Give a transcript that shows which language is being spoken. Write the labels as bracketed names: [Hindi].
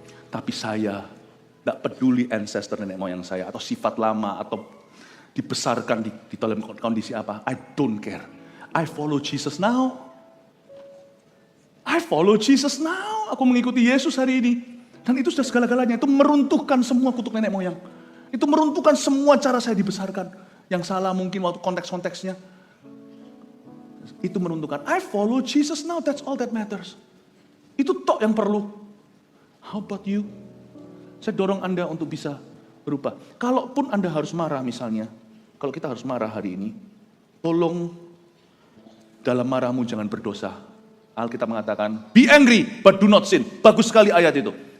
[Indonesian] Tapi saya nggak peduli ancestor nenek moyang saya, atau sifat lama, atau dibesarkan di dalam kondisi apa. [English] I don't care. I follow Jesus now. I follow Jesus now. [Indonesian] Aku mengikuti Yesus hari ini. Dan itu sudah segala-galanya. Itu meruntuhkan semua kutuk nenek moyang. Itu meruntuhkan semua cara saya dibesarkan. Yang salah mungkin waktu konteks-konteksnya. Itu menentukan, [English] I follow Jesus now, that's all that matters. [Indonesian] Itu tok yang perlu. [English] How about you? [Indonesian] Saya dorong Anda untuk bisa berubah. Kalaupun Anda harus marah misalnya, kalau kita harus marah hari ini, tolong dalam marahmu jangan berdosa. Alkitab mengatakan, [English] be angry but do not sin. [Indonesian] Bagus sekali ayat itu.